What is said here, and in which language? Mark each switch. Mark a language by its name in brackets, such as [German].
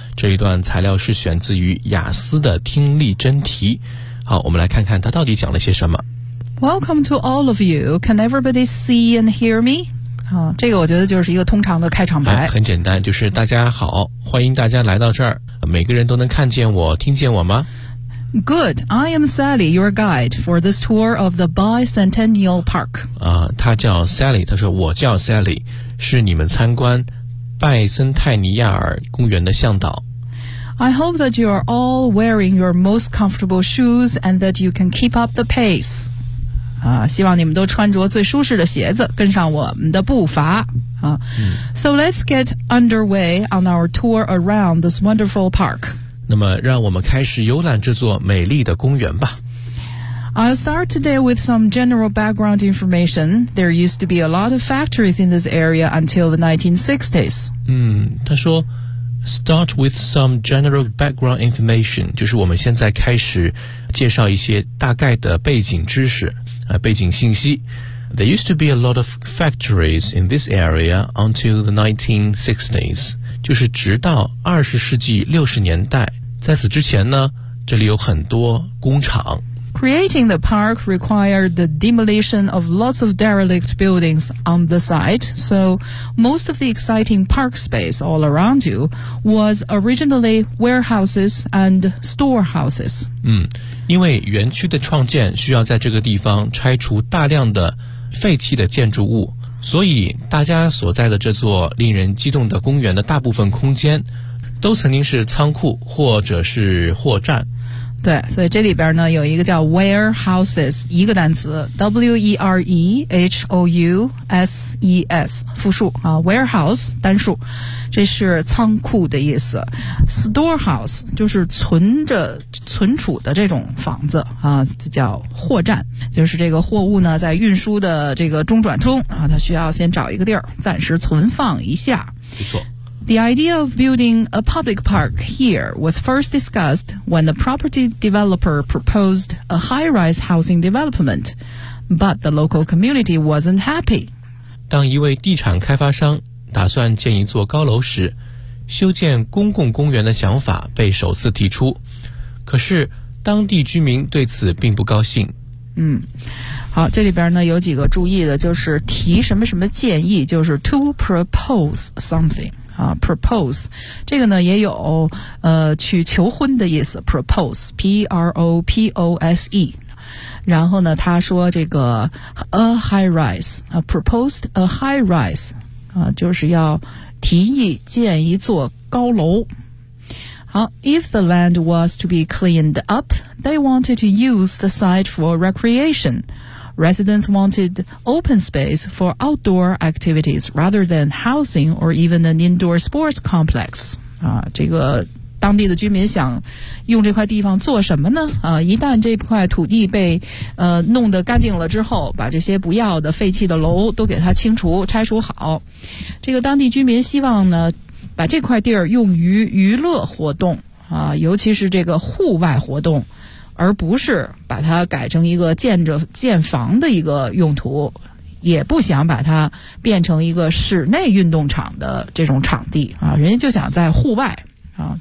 [Chinese] 这一段材料是选自于雅思的听力真题。好，我们来看看它到底讲了些什么。 [English] Welcome to all of you. Can everybody see and hear me? [Chinese] 这个我觉得就是一个通常的开场白，很简单，就是大家好，欢迎大家来到这儿，每个人都能看见我听见我吗？ [English] Good, I am Sally, your guide for this tour of the Bicentennial Park. [Chinese] 他叫 Sally, 他说我叫 Sally, 是你们参观拜森泰尼亚尔公园的向导。 [English] I hope that you are all wearing your most comfortable shoes and that you can keep up the pace. [Chinese] 希望你们都穿着最舒适的鞋子跟上我们的步伐、 [English] So let's get underway on our tour around this wonderful park. [Chinese] 那么让我们开始游览这座美丽的公园吧。 [English] I'll start today with some general background information. There used to be a lot of factories in this area until the 1960s. [Chinese] 他说 [English] start with some general background information, [Chinese] 就是我们现在开始介绍一些大概的背景知识。背景信息。 [English] There used to be a lot of factories in this area until the 1960s. [Chinese] 就是直到20世纪60年代。在此之前呢，这里有很多工厂。 [English] Creating the park required the demolition of lots of derelict buildings on the site, so most of the exciting park space all around you was originally warehouses and storehouses. [Chinese] 因为园区的创建需要在这个地方拆除大量的废弃的建筑物，所以大家所在的这座令人激动的公园的大部分空间都曾经是仓库或者是货站。对，所以这里边呢有一个叫 warehouses， 一个单词 W-E-R-E-H-O-U-S-E-S 复数啊 warehouse 单数，这是仓库的意思。 storehouse 就是存储的这种房子啊，叫货站，就是这个货物呢在运输的这个中转通啊，它需要先找一个地儿暂时存放一下。没错， [English] The idea of building a public park here was first discussed when the property developer proposed a high-rise housing development, but the local community wasn't happy. [Chinese] 当一位地产开发商打算建一座高楼时，修建公共公园的想法被首次提出，可是当地居民对此并不高兴。好，这里边呢有几个注意的，就是提什么什么建议，就是 [English] to propose something。 [Chinese] propose 这个呢也有去求婚的意思， propose P-R-O-P-O-S-E， 然后呢他说这个 [English] a high rise proposed a high rise [Chinese] 就是要提议建一座高楼。 [English] 好， if the land was to be cleaned up they wanted to use the site for recreationResidents wanted open space for outdoor activities rather than housing or even an indoor sports complex. [Chinese] 这个当地的居民想用这块地方做什么呢？一旦这块土地被弄得干净了之后，把这些不要的废弃的楼都给它清除拆除好，这个当地居民希望呢把这块地儿用于娱乐活动啊，尤其是这个户外活动，而不是把它改成一个建房的一个用途，也不想把它变成一个室内运动场的这种场地啊，人家就想在户外啊。